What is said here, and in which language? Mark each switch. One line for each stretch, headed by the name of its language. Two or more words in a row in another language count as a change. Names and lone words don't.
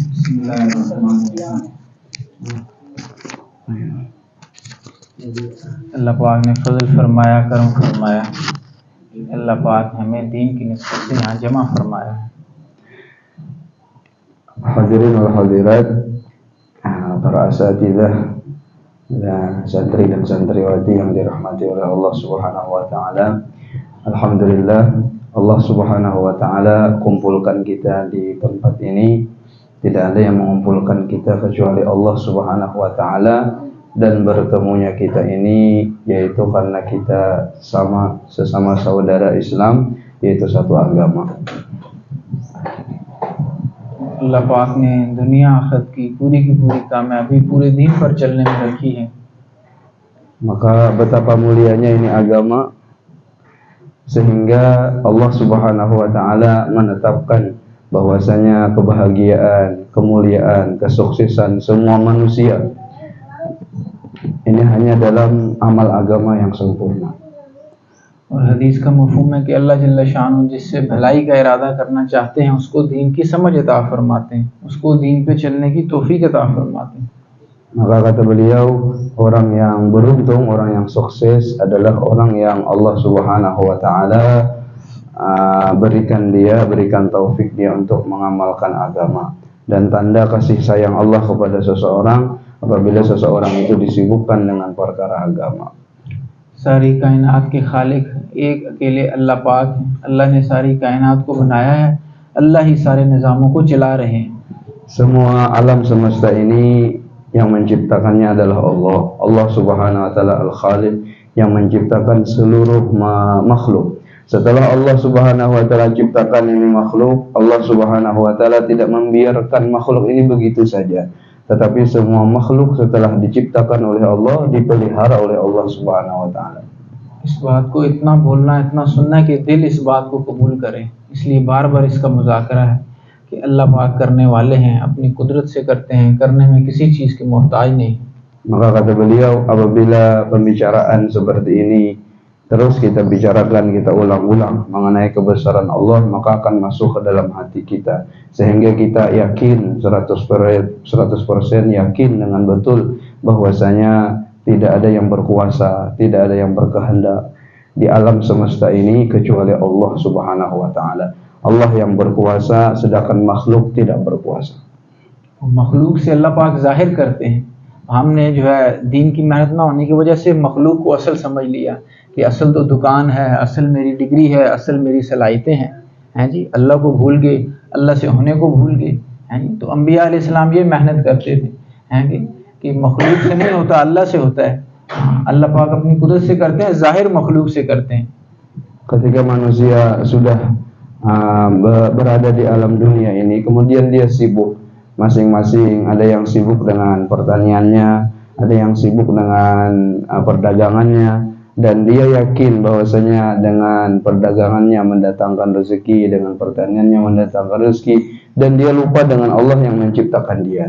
Hindi: अल्लाह पाक ने फजल फरमाया, करम फरमाया। अल्लाह पाक हमें दीन की निस्बत से यहाँ जमा फरमाया है।
Arabic: حاضرين والحاضرات,
Indonesian: para asatidzah dan santri dan santriwati yang dirahmati oleh Allah
Arabic: سبحانه وتعالى.
Indonesian: Alhamdulillah, Allah
Arabic: سبحانه وتعالى
Indonesian: kumpulkan kita di tempat ini. Tidak ada yang mengumpulkan kita kecuali Allah
Arabic: سبحانه وتعالى,
Indonesian: dan bertemunya kita ini yaitu karena kita sesama saudara Islam, yaitu satu agama.
Hindi: अल्लाह पाक ने दुनिया आखिरत की पूरी कामयाबी पूरे दीन पर चलने में रखी है।
Indonesian: Maka betapa mulianya ini agama sehingga Allah
Arabic: سبحانه وتعالى
Indonesian: menetapkan bahwasanya kebahagiaan, kemuliaan, kesuksesan semua manusia ini hanya dalam amal agama yang sempurna.
Hindi: और हदीस का मफ़हूम है कि अल्लाह
Arabic: جل شان
Hindi: जिससे भलाई का इरादा करना चाहते हैं उसको दीन की समझ अता फरमाते हैं, उसको दीन पे चलने की तौफीक अता फरमाते हैं।
Indonesian: Maka kata beliau, orang yang beruntung, orang yang sukses adalah orang yang Allah
Arabic: سبحانه وتعالى
Indonesian: berikan taufik dia untuk mengamalkan agama. Dan tanda kasih sayang Allah kepada seseorang apabila seseorang itu disibukkan dengan perkara agama.
Hindi: सारी कायनात के खालिक एक अकेले अल्लाह पाक हैं। अल्लाह ने सारी कायनात को बनाया है, अल्लाह ही सारे निज़ामों को चला रहे हैं।
Indonesian: Semua alam semesta ini yang menciptakannya adalah Allah. Allah
Arabic: سبحانه وتعالى
Indonesian: Al-Khaliq yang menciptakan seluruh makhluk. Setelah Allah
Arabic: سبحانه وتعالى
Indonesian: ciptakan ini makhluk, Allah
Arabic: سبحانه وتعالى
Indonesian: tidak membiarkan makhluk ini begitu saja. Tetapi semua makhluk setelah diciptakan oleh Allah dipelihara oleh Allah
Arabic: سبحانه وتعالى.
Hindi: इस बात को इतना बोलना, इतना सुनना कि दिल इस बात को कबूल करे। इसलिए बार-बार इसका मुज़ाकरा है कि अल्लाह पाक करने वाले हैं, अपनी कुदरत से करते हैं, करने में किसी चीज़ की मोहताज नहीं।
Indonesian: Maka kata beliau, apabila pembicaraan seperti ini terus kita bicarakan, kita ulang-ulang mengenai kebesaran Allah, maka akan masuk ke dalam hati kita sehingga kita yakin 100% yakin dengan betul bahwasanya tidak ada yang berkuasa, tidak ada yang berkehendak di alam semesta ini kecuali Allah
Arabic: سبحانه وتعالى.
Indonesian: Allah yang berkuasa sedangkan makhluk tidak berkuasa.
Hindi: मखलूक से अल्लाह पाक जाहिर करते हैं। हमने जो है दीन की मेहनत ना होने की वजह से मखलूक को असल समझ लिया कि असल तो दुकान है, असल मेरी डिग्री है, असल मेरी सलाहियतें हैं जी। अल्लाह को भूल गए, अल्लाह से होने को भूल गए हैं जी। तो अंबिया अलैहिस्सलाम ये मेहनत करते थे हैं कि मखलूक से नहीं होता, अल्लाह से होता है। अल्लाह पाक अपनी कुदरत से करते हैं, ज़ाहिर मखलूक से करते हैं।
Indonesian: Ketika manusia sudah berada di alam dunia ini, kemudian dia sibuk masing-masing. Ada yang sibuk dengan pertaniannya, ada yang sibuk dengan perdagangannya, dan dia yakin bahwasanya dengan perdagangannya mendatangkan rezeki, dengan pertaniannya mendatangkan rezeki, dan dia lupa dengan Allah yang menciptakan dia.